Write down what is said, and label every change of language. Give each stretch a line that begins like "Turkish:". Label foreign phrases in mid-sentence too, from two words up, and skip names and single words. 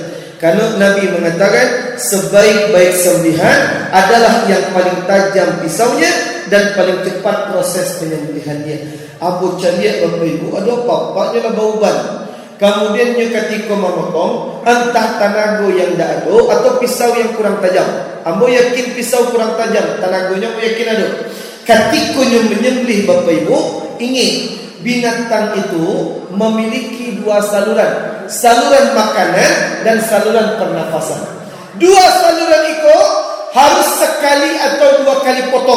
Indonesian: Karena Nabi mengatakan sebaik-baik sembelihan adalah yang paling tajam pisaunya dan paling cepat proses penyembelihannya.
Minangkabau: Abu cariak
Indonesian: Bapak Ibu, ada apa-apanya lah bauban. Kemudian ketika memotong, entah tanago yang tak ada atau pisau yang kurang tajam.
Minangkabau: Ambo yakin pisau kurang tajam, tanagonya ambo yakin ada.
Indonesian: Ketika menyembelih Bapak Ibu, ingat binatang itu memiliki dua saluran, saluran makanan dan saluran pernafasan. Dua saluran itu harus sekali atau dua kali potong.